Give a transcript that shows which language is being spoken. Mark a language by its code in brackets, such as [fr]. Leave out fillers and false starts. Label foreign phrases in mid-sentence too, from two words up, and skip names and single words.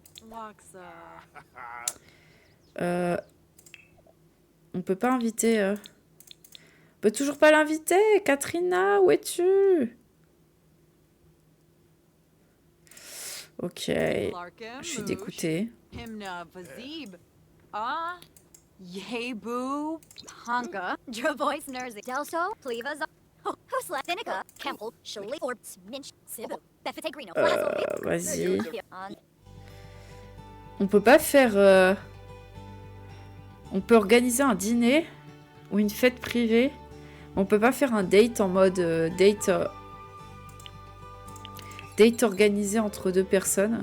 [fr] On peut pas inviter... On peut toujours pas l'inviter. Katrina, où es-tu? Ok. Je suis dégoûtée. Yebu, Tonka, Dravois Nerzi, Delso, Plevas, Husla, Vinica, Campbell, Shirley, Orbs, Minch, Sibyl, Befetegrino, Vas-y. On peut pas faire... On peut organiser un dîner ou une fête privée. On peut pas faire un date en mode date... date organisé entre deux personnes.